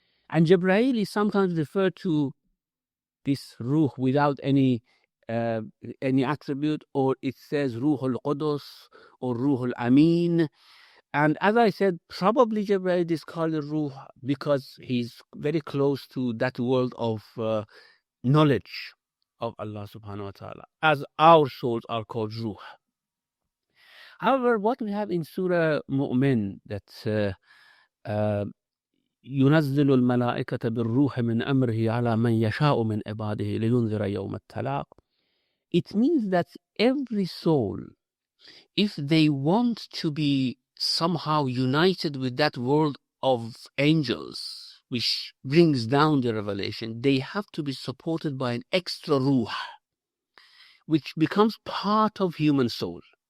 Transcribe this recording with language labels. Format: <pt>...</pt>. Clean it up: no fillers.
<en>And Jibreel is sometimes referred to this ruh without any attribute, or it says Ruhul Qudus or Ruhul Amin. And as I said, probably Jibreel is called a ruh because he's very close to that world of knowledge of Allah subhanahu wa ta'ala, as our souls are called ruh. However, what we have in Surah Mu'min, that</en> <ar>ينزل الملائكة بالروح من أمره على من يشاء من عباده لينذر يوم التلاق.</ar> <en>It means that every soul, if they want to be somehow united with that world of angels, which brings down the revelation, they have to be supported by an extra ruh, which becomes part of human soul.</en>